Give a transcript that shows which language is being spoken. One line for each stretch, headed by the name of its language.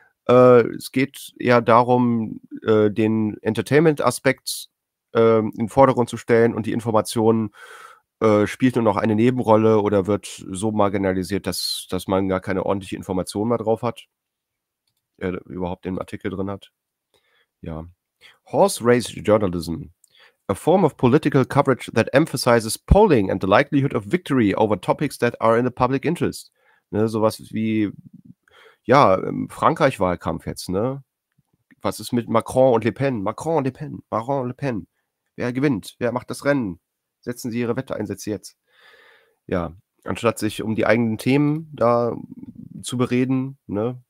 German: Es geht eher darum, den Entertainment-Aspekt in den Vordergrund zu stellen und die Information spielt nur noch eine Nebenrolle oder wird so marginalisiert, dass man gar keine ordentliche Information mehr drauf hat, überhaupt den Artikel drin hat. Ja. Horse Race Journalism.
English: A form of political coverage that emphasizes polling and the likelihood of victory over topics that are in the public interest.
German: Ne, sowas wie, ja, im Frankreich-Wahlkampf jetzt, ne? Was ist mit Macron und Le Pen? Macron und Le Pen. Wer gewinnt? Wer macht das Rennen? Setzen Sie Ihre Wetteinsätze jetzt. Ja, anstatt sich um die eigenen Themen da zu bereden, ne?